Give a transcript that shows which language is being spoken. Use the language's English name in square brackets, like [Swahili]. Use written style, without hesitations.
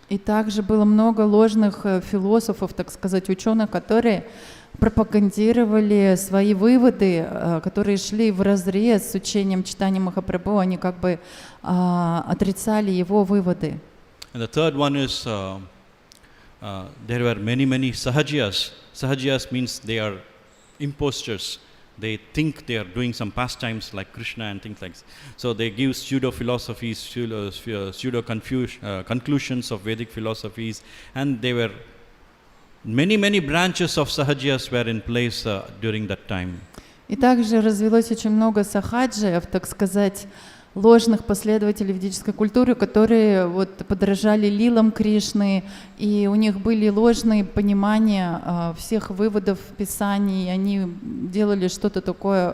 [Russian] И также было много ложных философов, так сказать, ученых, которые пропагандировали свои выводы, которые шли вразрез с учением читания Махапрабху, они как бы отрицали его выводы. [English] And the third one is there were many sahajiyas. Sahajiyas means they are imposters. They think they are doing some pastimes like Krishna and things like that. So they give pseudo philosophies, pseudo conclusions of Vedic philosophies, and they were many branches of sahajiyas were in place during that time. [Russian] И также развелось очень много сахаджиев, так сказать, ложных последователей ведической культуры, которые вот подражали лилам Кришны, и у них были ложные понимания всех выводов Писаний, они делали что-то такое.